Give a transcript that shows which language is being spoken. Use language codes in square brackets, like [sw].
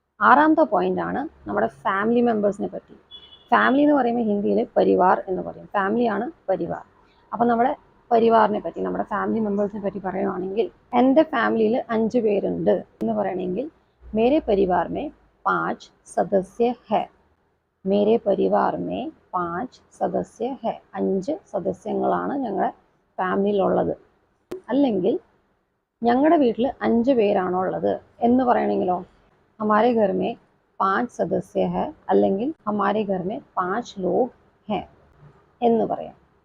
[ml] ആറാമത്തെ പോയിന്റ് ആണ് നമ്മുടെ ഫാമിലി മെമ്പേഴ്സിനെ പറ്റി. ഫാമിലി എന്ന് പറയുമ്പോൾ ഹിന്ദിയിൽ പരിവാർ എന്ന് പറയും. ഫാമിലിയാണ് പരിവാർ. അപ്പം നമ്മുടെ പരിവാറിനെ പറ്റി, നമ്മുടെ ഫാമിലി മെമ്പേഴ്സിനെ പറ്റി പറയുകയാണെങ്കിൽ എൻ്റെ ഫാമിലിയിൽ 5 പേരുണ്ട് എന്ന് പറയണമെങ്കിൽ [hi] मेरे परिवार में 5 सदस्य है. मेरे परिवार में 5 सदस्य है. [ml] 5 സദസ്യങ്ങളാണ് ഞങ്ങളുടെ ഫാമിലിയിലുള്ളത്. അല്ലെങ്കിൽ ഞങ്ങളുടെ വീട്ടിൽ 5 പേരാണോ ഉള്ളത് എന്ന് പറയണമെങ്കിലോ [hi] हमारे घर में 5 सदस्य है [ml] അല്ലെങ്കിൽ [hi] हमारे घर में 5 लोग हैं [ml] എന്ന് പറയാം.